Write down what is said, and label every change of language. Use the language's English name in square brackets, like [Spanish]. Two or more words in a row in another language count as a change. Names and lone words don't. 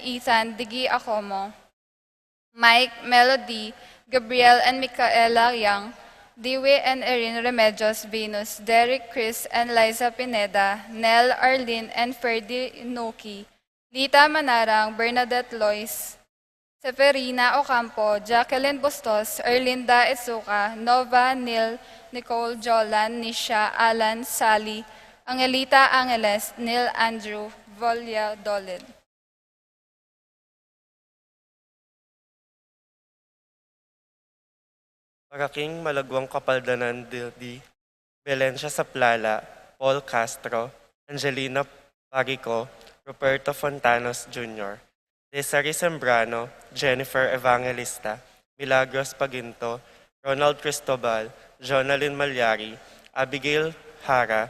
[Pampanga] Ethan Digi Acomo, Mike, Melody, Gabriel and Micaela Yang, Dewey and Erin Remedios Venus, Derek Chris and Liza Pineda, Nell Arlene and Ferdy Inoki, Lita Manarang, Bernadette Lois, Severina Ocampo, Jacqueline Bustos, Erlinda Itsuka, Nova, Neil, Nicole, Jolan, Nisha, Alan, Sally, Angelita Angeles, Neil Andrew, Volya Dolid. Paraking malagwang kapaldanan di Belencia Saplala, Paul Castro, Angelina Parico, Roberto Fontanos Jr., Desiree Sembrano, Jennifer Evangelista, Milagros Paginto, Ronald Cristobal, Jonalyn Malyari, Abigail Hara,